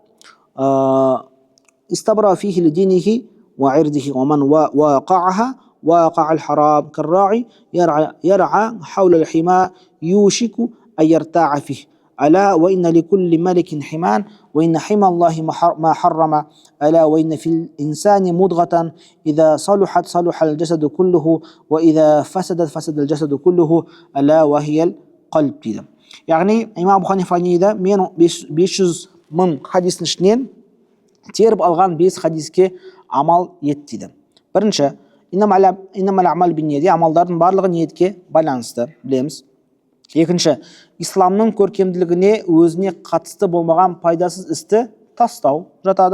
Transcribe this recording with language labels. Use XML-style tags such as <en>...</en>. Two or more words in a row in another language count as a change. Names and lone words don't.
<ar>استبرأ فيه لدينه وعرضه ومن وقعها وقع الحرام كالراعي يرعى حول الحمى يوشك أن يرتاع فيه. ألا وإن لكل ملك حمان وإن حمى الله ما حرم. ألا وإن في الإنسان مضغة إذا صلحت صلح الجسد كله وإذا فسدت فسد الجسد كله ألا وهي القلب дейді.</ar> <kk>Яғни имам Абу Ханифа дейді, мен 500 мың хадистің ішінен теріп алған 5 хадиске амал ет дейді. Бірінші,</kk> <ar>إنما الأعمال بالنيات,</ar> <kk>амалдардың барлығы ниетке байланысты, білеміз. Екінші, исламның көркемділігіне өзіне қатысты болмаған пайдасыз істі тастау жатады.</kk>